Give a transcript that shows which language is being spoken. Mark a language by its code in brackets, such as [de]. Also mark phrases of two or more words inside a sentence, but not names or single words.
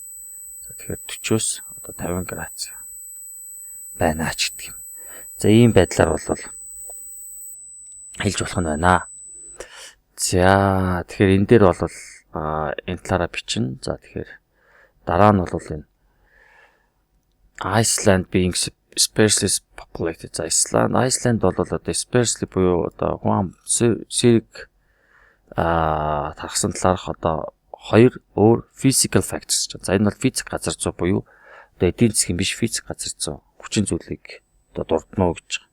[mn] За тэгэхээр 40-оос одоо 50 градус байна ч гэдэг юм. За ийм байдлаар бол хэлж болох нь байна. За тэгэхээр энэ дээр бол энэ талаараа бичнэ. За тэгэхээр дараа нь бол энэ Iceland [en] being sparsely populated. [mn] За Iceland бол одоо sparsely буюу одоо хүн зэрэг тархсан талаарх одоо хоёр өөр [en] physical factors. [mn] За энэ бол физик газар зүй буюу одоо эдийн засгийн биш физик газар зүй хүчин зүйлийг одоо дурдна уу гэж.